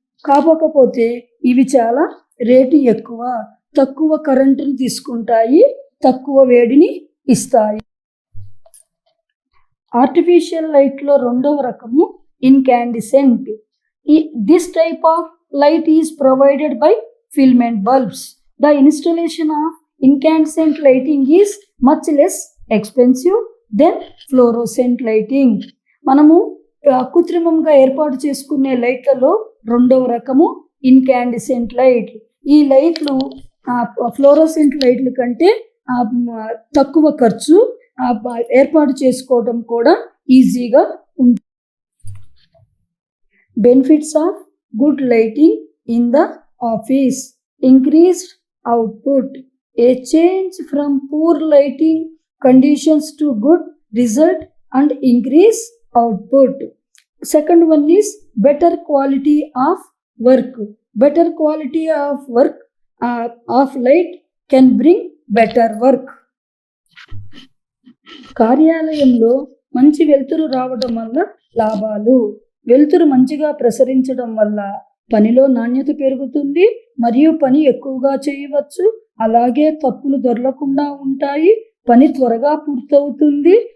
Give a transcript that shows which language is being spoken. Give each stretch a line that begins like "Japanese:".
Telugu: కాకపోతే ఇవి చాలా రేటు ఎక్కువ, తక్కువ కరెంటుని తీసుకుంటాయి, తక్కువ వేడిని ఇస్తాయి. ఆర్టిఫిషియల్ లైట్లో రెండవ రకము incandescent.
English: This type of light is provided by filament bulbs. The installation of incandescent lighting is much less expensive than fluorescent lighting.
Telugu: మనము కృత్రిమంగా ఏర్పాటు చేసుకునే లైట్లలో రెండవ రకము ఇన్కాండిసెంట్ లైట్. ఈ లైట్లు ఫ్లోరోసెంట్ లైట్ల కంటే తక్కువ ఖర్చు, ఏర్పాటు చేసుకోవడం కూడా ఈజీగా ఉంటుంది.
English: Benefits of good lighting in the office: increased output. A change from poor lighting conditions to good result and increase output. Second one is better quality of work. Better quality of work of light can bring better work.
Telugu: కార్యాలయంలో మంచి వెలుతురు రావడం వల్ల లాభాలు: వెలుతురు మంచిగా ప్రసరించడం వల్ల పనిలో నాణ్యత పెరుగుతుంది మరియు పని ఎక్కువగా చేయవచ్చు. అలాగే తప్పులు దొరలకుండా ఉంటాయి, పని త్వరగా పూర్తవుతుంది.